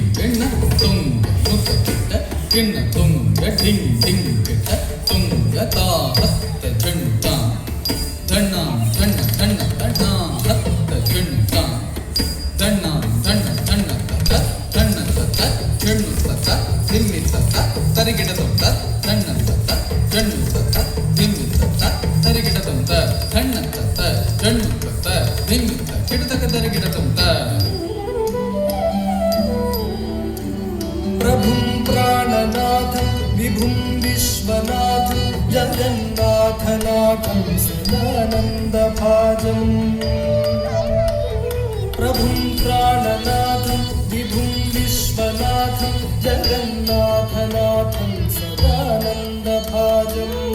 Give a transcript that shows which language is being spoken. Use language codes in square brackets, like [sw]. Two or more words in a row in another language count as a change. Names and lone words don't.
[sa] കിണ്ണ തുങ്ക നുക്ക കിട്ട കിണ്ണ തുങ്ക ഠിങ് ഠിങ് കിട്ട തുങ്ക താഹത്ത ചുണ്ട ധണ്ണ ധണ്ണ ധണ്ണ ധണ്ണ ഹത്ത ചുണ്ട ധണ്ണ ധണ്ണ ധണ്ണ തത്ത ധണ്ണ തത്ത ചുണ്ണു തത്ത തിമ്മി തത്ത തരികിട തൊത്ത ധണ്ണ തത്ത ചുണ്ണു തത്ത തിമ്മി തത്ത തരികിട തൊത്ത ധണ്ണ തത്ത ചുണ്ണു തത്ത തിമ്മി തത്ത കിടതക തരികിട തൊത്ത प्रभुं प्राणनाथं विभुं विश्वनाथं जगन्नाथनाथं सदानन्दभाजम् प्रभुं प्राणनाथं विभुं विश्वनाथं जगन्नाथनाथं सदानन्दभाजम्